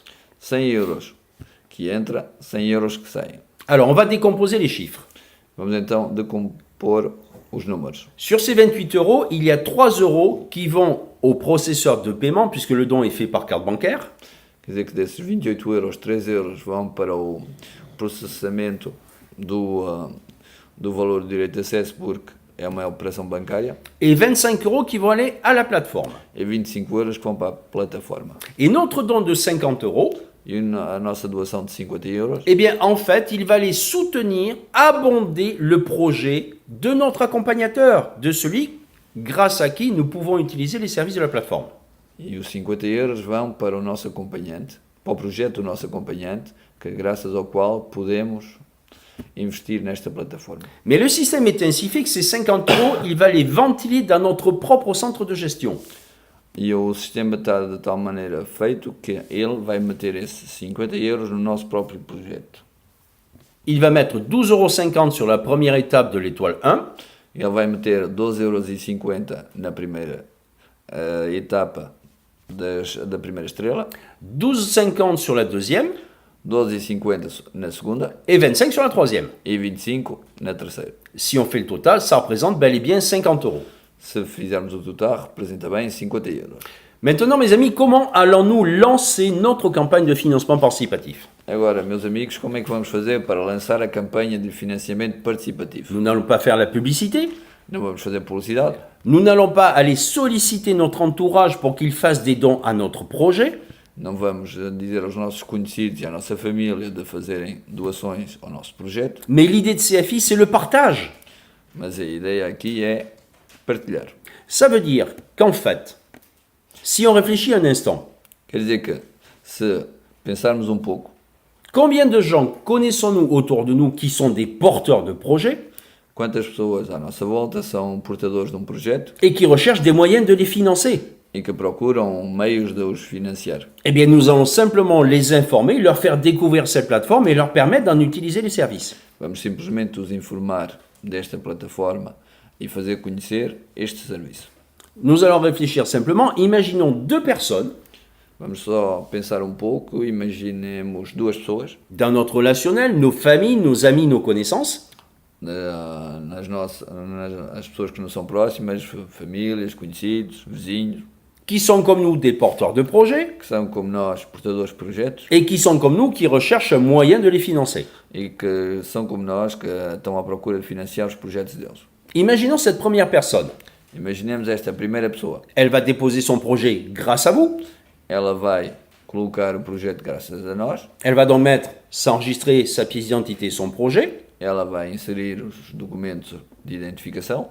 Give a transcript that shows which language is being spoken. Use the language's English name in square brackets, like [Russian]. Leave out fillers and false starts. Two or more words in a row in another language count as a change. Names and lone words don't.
[Portuguese] 100 euros que entra, 100 euros que saem. [French] Alors, on va décomposer les chiffres. [Portuguese] Vamos então decompor os números. [French] Sur ces 28 euros, il y a 3 euros qui vont au processeur de paiement, puisque le don est fait par carte bancaire. [Portuguese] Quer dizer que desses 28 euros, 3 euros vão para o processamento do valor de direito de acesso, porque é uma operação bancária, [French] Et 25 euros qui vont aller à la plateforme. [Portuguese] e 25 euros que vão para a plataforma. [French] Et notre don de 50 euros, [Portuguese] E a nossa doação de 50 euros, [French] eh bien, en fait, il va aller soutenir, abonder le projet de notre accompagnateur, de celui grâce à qui nous pouvons utiliser les services de la plateforme. [Portuguese] e os 50 euros vão para o nosso acompanhante, para o projeto do nosso acompanhante, que graças ao qual podemos investir nesta plataforma. [French] Mais le système est ainsi fait que ces 50 euros, il va les ventiler dans notre propre centre de gestion. [Portuguese] E o sistema está de tal maneira feito que ele vai meter esses 50 euros no nosso próprio projeto. [French] Il va mettre 12,50 euros sur la première étape de l'étoile 1, [Portuguese] Ele vai meter 12,50 € na primeira etapa da primeira estrela, [French] 12,50 euros sur la deuxième [Portuguese] 12,50 na segunda [French] et 25 sur la troisième. [Portuguese] e 25 na terceira. [French] Si on fait le total, ça représente bel et bien 50 euros. [Portuguese] Se fizermos o total, representa bem 50 euros. [French] Maintenant, mes amis, comment allons-nous lancer notre campagne de financement participatif? [Portuguese] Agora, meus amigos, como é que vamos fazer para lançar a campanha de financiamento participativo? [French] Nous n'allons pas faire la publicité. [Portuguese] Não vamos fazer publicidade, [French] Nous n'allons pas aller solliciter notre entourage pour qu'il fasse des dons à notre projet. [Portuguese] não vamos dizer aos nossos conhecidos e à nossa família de fazerem doações ao nosso projeto, [French] Mais l'idée de CFI, c'est le partage. [Portuguese] mas a ideia aqui é partilhar. [French] Ça veut dire qu'en fait, si on réfléchit un instant, [Portuguese] Quer dizer que, se pensarmos um pouco, [French] combien de gens connaissons-nous autour de nous qui sont des porteurs de projets [Portuguese] quantas pessoas à nossa volta são portadores de um projeto [French] et qui recherchent des moyens de les financer? [Portuguese] e que procuram meios de os financiar? [French] Eh bien, nous allons simplement les informer, leur faire découvrir cette plateforme et leur permettre d'en utiliser les services. [Portuguese] Vamos simplesmente os informar desta plataforma e fazer conhecer este serviço. [French] Nous allons réfléchir simplement, imaginons 2 personnes [Portuguese] Vamos só pensar um pouco, imaginemos duas pessoas, [French] dans notre relationnel, nos familles, nos amis, nos connaissances, [Portuguese] as pessoas que não são próximas, famílias, conhecidos, vizinhos, [French] qui sont comme nous des porteurs de projets [Portuguese] que são como nós portadores de projetos [French] et qui sont comme nous qui recherchent un moyen de les financer. [Portuguese] e que são como nós que estão à procura de financiar os projetos deles. [French] Imaginons cette première personne. [Portuguese] Imaginemos esta primeira pessoa. [French] Elle va déposer son projet grâce à vous. [Portuguese] Ela vai colocar o projeto graças a nós, [French] Elle va donc mettre, s'enregistrer sa pièce d'identité, son projet. [Portuguese] ela vai inserir os documentos de identificação,